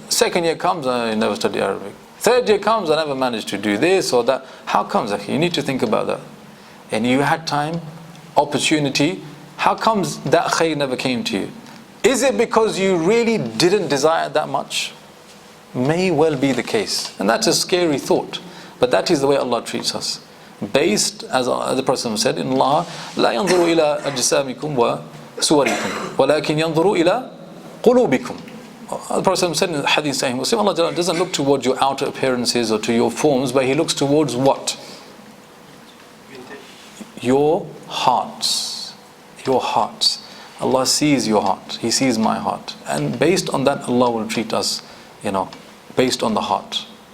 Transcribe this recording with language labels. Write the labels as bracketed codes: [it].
[en] Second year comes, I never study Arabic. Third year comes, I never managed to do this or that. How comes that? You need to think about that. And you had time, opportunity, how comes that khair never came to you? Is it because you really didn't desire it that much? May well be the case. And that's a scary thought. But that is the way Allah treats us. Based, as the Prophet said, in Allah, [ar] لا ينظر إلى أجسامكم وصوركم ولكن ينظر إلى قلوبكم. [en] The Prophet said in the hadith saying, Allah doesn't look towards your outer appearances or to your forms, but He looks towards what? Your hearts. Your hearts. Allah sees your heart. He sees my heart. And based on that, Allah will treat us, based on the heart.